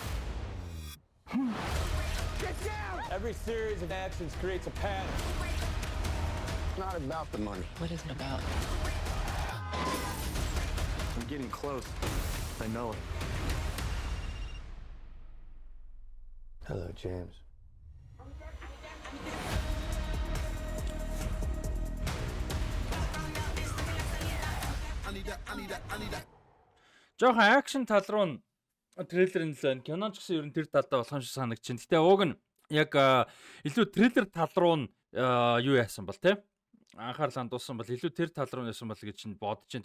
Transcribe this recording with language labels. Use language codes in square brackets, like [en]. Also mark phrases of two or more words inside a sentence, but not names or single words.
[en] Every series of actions creates a pattern. It's not about the money. What is it about? I'm getting close. I know it. Hello, James. [mn] Жохон акшн тал руу нь трейлер нь л байна. Кинон ч гэсэн ер нь тэр талдаа болох юм шиг санагдаж байна. Гэтэ ууг нь яг илүү трейлер тал руу нь юу яасан бол те анхаарал хандуулсан бол илүү тэр тал руу яасан бол гэж чинь бодож байна.